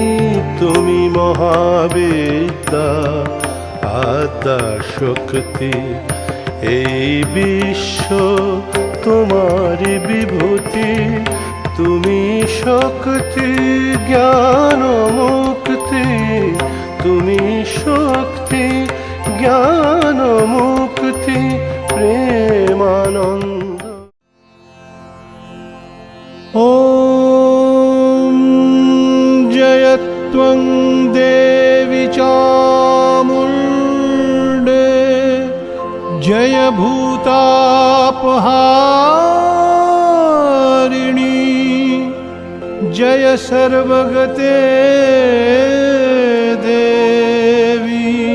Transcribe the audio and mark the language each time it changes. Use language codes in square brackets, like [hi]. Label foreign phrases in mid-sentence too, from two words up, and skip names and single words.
[bn] তুমি মহাবিদ্যা আদ্যা শক্তি, এই বিশ্ব তোমারি বিভূতি। তুমি শক্তি জ্ঞান মুক্তি, তুমি শক্তি জ্ঞান মুক্তি প্রেমানন্দ। [sa] ॐ जय त्वं देवी चामुण्डे, जय भूतापहारिणी, जय सर्वगते देवी।